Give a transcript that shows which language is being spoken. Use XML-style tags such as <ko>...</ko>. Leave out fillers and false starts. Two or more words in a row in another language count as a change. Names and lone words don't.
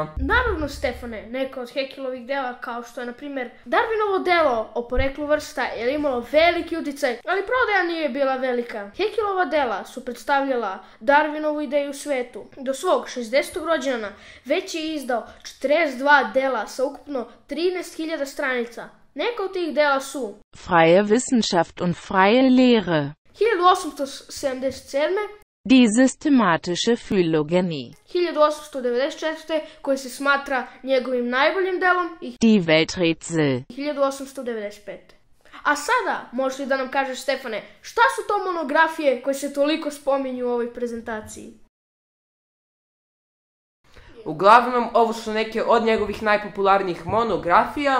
<sr>Naravno, Stefane, neka od Haeckelovih dela, kao što je, na primjer, Darwinovo delo o poreklu vrsta, je imalo veliki uticaj, ali prodaja nije bila velika. Haeckelova dela su predstavljala Darwinovu ideju u svetu. Do svog 60. rođendana već je izdao 42 dela sa ukupno 13.000 stranica. Neka od tih dela su</sr> <de>Freie Wissenschaft und freie Lehre,</de> <sr>1877.</sr> <de>die systematische Phylogenie,</de> <sr>1894. koji se smatra njegovim najboljim delom i</sr> <de>die Welträtsel,</de> <sr>1895. A sada, možeš li da nam kažeš, Stefane, šta su to monografije koje se toliko spominju u ovoj prezentaciji? Uglavnom, ovo su neke od njegovih najpopularnijih monografija.</sr>